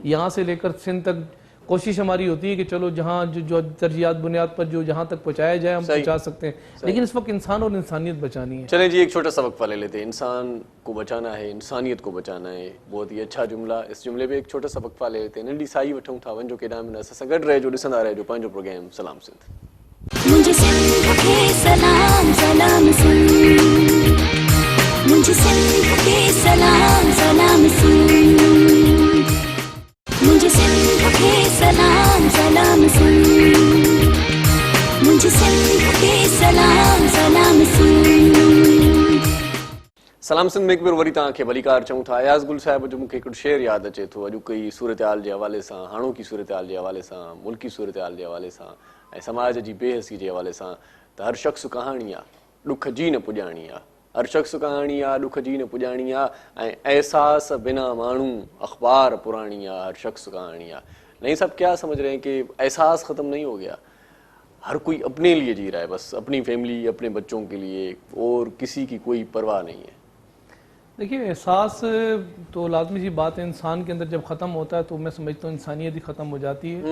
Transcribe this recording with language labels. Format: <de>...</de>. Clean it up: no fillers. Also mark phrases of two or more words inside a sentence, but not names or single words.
<ur>یہاں سے لے کر سندھ تک کوشش ہماری ہوتی ہے کہ چلو جہاں جو ترجیحات بنیاد پر جو جہاں تک پہنچایا جائے ہم پہنچا سکتے ہیں، لیکن اس وقت انسان اور انسانیت بچانی ہے. چلیں جی، ایک چھوٹا سا وقفہ لے لیتے ہیں۔ انسان کو بچانا ہے، انسانیت کو بچانا ہے، بہت ہی اچھا جملہ. اس جملے پہ ایک چھوٹا سا وقفہ لے لیتے ہیں.</ur> <sd>नंढी साई वठूं था वंजो के नाम से सगड़ रहे जो ॾिसंदा रहे जो पंहिंजो प्रोग्राम सलाम सिंध।</sd> <ur>مجھے سندھ کے سلام سلام سندھ، مجھے سندھ کے سلام سلام سندھ، مجھے سندھ کے سلام سلام سندھ، مجھے سندھ کے سلام سلام سندھ.</ur> <sd>सलाम सिंध में एक बार वरी तव्हांखे भलीकार चऊं था। अयाज़ गुल साहिब जो मूंखे हिकिड़ो शेर यादि अचे थो अॼोकी सूरत हाल जे हवाले सां, हाणोकी सूरत हाल जे हवाले सां, मुल्की सूरत हाल जे हवाले सां ऐं समाज जी बेहसी जे हवाले सां, त हर शख़्स कहाणी आहे ॾुख जी न पुॼाणी आहे, हर शख़्स कहाणी आहे ॾुख जी न पुॼाणी आहे, ऐं एहसास बिना माण्हू अखबार पुराणी आहे, हर शख़्स कहाणी आहे।</sd> <ur>نہیں، سب کیا سمجھ رہے ہیں کہ احساس ختم نہیں ہو گیا، ہر کوئی اپنے لیے جی رہا ہے، بس اپنی فیملی، اپنے بچوں کے لیے، اور کسی کی کوئی پرواہ نہیں ہے. دیکھیے، احساس تو لازمی سی بات ہے، انسان کے اندر جب ختم ہوتا ہے تو میں سمجھتا ہوں انسانیت ہی ختم ہو جاتی ہے.</ur>